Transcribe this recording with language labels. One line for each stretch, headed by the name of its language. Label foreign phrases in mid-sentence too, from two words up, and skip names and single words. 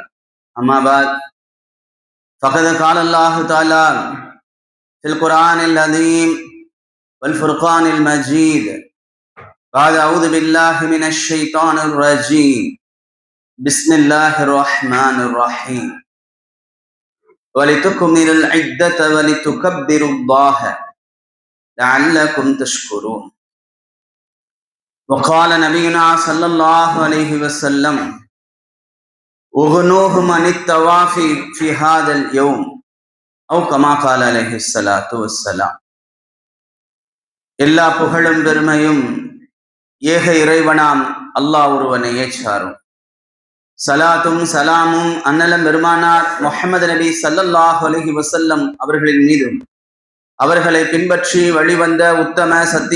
Arabic: أما بعد، فقد قال الله تعالى في القرآن العظيم والفرقان المجيد بعد أعوذ بالله من الشيطان الرجيم بسم الله الرحمن الرحيم وَلِتُكْمِلُوا الْعِدَّةَ وَلِتُكَبِّرُوا اللَّهَ لَعَلَّكُمْ تَشْكُرُونَ. وقال نبينا صلى الله عليه وسلم اغنوه من التوافي في هذا اليوم أو كما قال عليه الصلاة والسلام.
Tamil: எல்லா புகழும் பெருமையும் ஏக இறைவனாம் அல்லாஹ் ஒருவனையே சாரும். சலாத்தும் சலாமும் அன்னலம் பெருமானார் முஹம்மது நபி
Arabic: صلى الله عليه وسلم
Tamil: அவர்களின் மீதும் அவர்களை பின்பற்றி வழிவந்த உத்தம சத்திய